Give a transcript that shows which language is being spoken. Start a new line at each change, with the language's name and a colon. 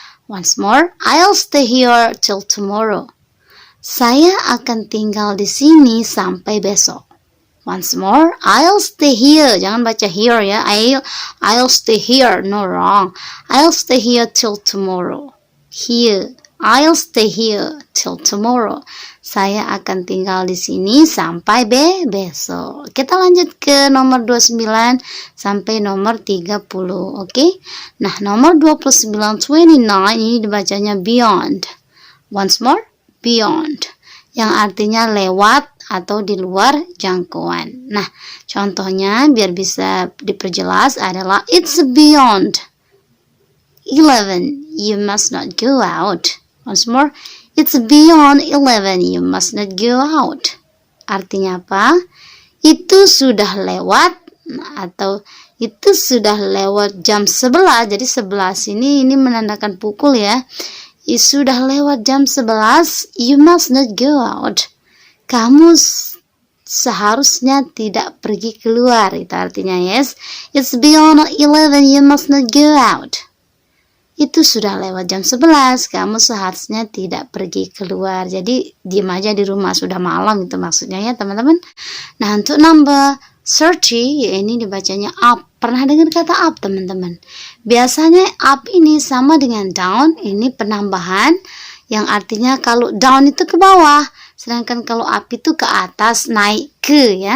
English: Once more, I'll stay here till tomorrow.
Indonesian: Saya akan tinggal di sini sampai besok.
English: Once more, I'll stay here.
Indonesian: Jangan baca here ya.
English: I'll stay here. No, wrong. I'll stay here till tomorrow. Here. I'll stay here till tomorrow.
Indonesian: Saya akan tinggal di sini sampai besok. Kita lanjut ke nomor 29 sampai nomor 30. Oke. Nah, nomor 29 ini dibacanya beyond.
English: Once more,
Indonesian: beyond, yang artinya lewat atau di luar jangkauan. Nah, contohnya biar bisa diperjelas adalah
English: it's beyond 11, you must not go out. Once more, it's beyond 11, you must not go out.
Indonesian: Artinya apa? Itu sudah lewat, atau itu sudah lewat jam 11. Jadi 11 ini menandakan pukul ya. Sudah lewat jam 11,
English: you must not go out.
Indonesian: Kamu seharusnya tidak pergi keluar. Itu artinya yes.
English: It's beyond 11, you must not go out.
Indonesian: Itu sudah lewat jam 11, kamu seharusnya tidak pergi keluar. Jadi diam aja di rumah, sudah malam itu maksudnya ya teman-teman. Nah, untuk number 30 ya ini dibacanya up. Pernah dengar kata up teman-teman? Biasanya up ini sama dengan down, ini penambahan yang artinya kalau down itu ke bawah, sedangkan kalau up itu ke atas, naik ke ya.